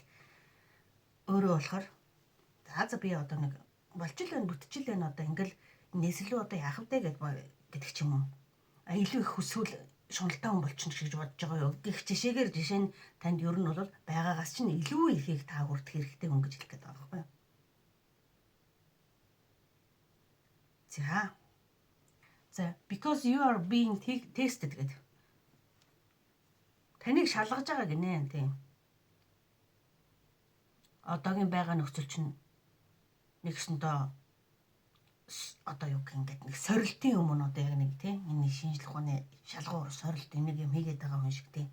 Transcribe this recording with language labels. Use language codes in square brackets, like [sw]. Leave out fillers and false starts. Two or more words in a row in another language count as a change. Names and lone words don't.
[mn] Өөрөө болохоор за би одоо нэг болчил байна, бүтчил байна одоо ингээл нэслүү одоо яах вэ гэдэг ч юм уу. Илүү их хүсвэл шуналтай хүн болчихно гэж бодож байгаа юу. Гэх жишээ нь танд ер нь бол байгаагаас чинь илүү ихийг та хүртэх хэрэгтэй хүн гэж хэлэх гээд байгаа байхгүй юу. За [en] because you are being tested [mn] гэдэг. Таныг шалгаж байгаа гинэ тийм. Одоогийн байгаа нөхцөл чинь нэгсэндээ одоо юу гэх ингээд нэг сорилтын өмнө одоо яг нэг тийм энэ шинжлэх ухааны шалгуур сорилт энийг юм хийгээд байгаа хүн шиг тийм.